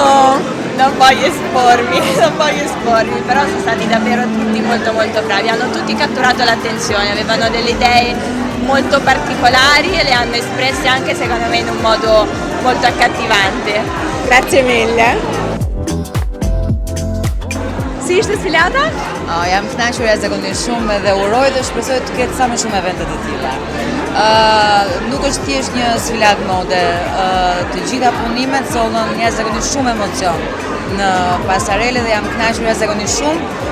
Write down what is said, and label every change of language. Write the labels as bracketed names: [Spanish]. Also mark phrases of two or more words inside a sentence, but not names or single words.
[Italian] Non voglio espormi, però sono stati davvero tutti molto bravi, hanno tutti catturato l'attenzione, avevano delle idee molto particolari e le hanno espresse anche secondo me in un modo molto accattivante. Grazie mille. [Albanian] Si ishte sfilata? Jam kënaqur jashtëzakonisht shumë dhe uroj dhe shpresoj të ketë sa më shumë evente të tilla. Nuk është thjesht një sfilat mode, të gjitha punimet sollën jashtëzakonisht shumë emocion në pasarele dhe jam kënaqur jashtëzakonisht shumë.